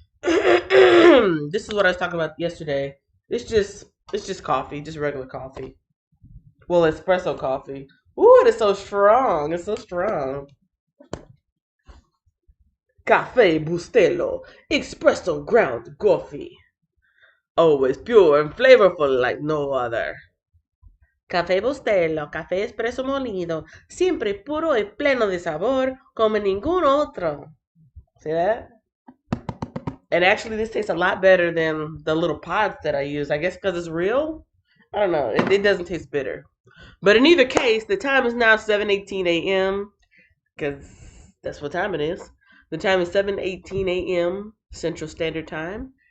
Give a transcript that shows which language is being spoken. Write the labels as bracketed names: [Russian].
[English] This is what I was talking about yesterday. It's just coffee, just regular coffee. Well, espresso coffee. Ooh, it is so strong. It's so strong. Cafe Bustelo, espresso ground coffee. Always pure and flavorful like no other. [Spanish] Café Bustelo, café espresso molido, siempre puro y pleno de sabor como ningún otro. [English] See that? And actually, this tastes a lot better than the little pods that I use. I guess because it's real. I don't know. It doesn't taste bitter. But in either case, the time is now 7:18 a.m. because that's what time it is. The time is 7:18 a.m. Central Standard Time.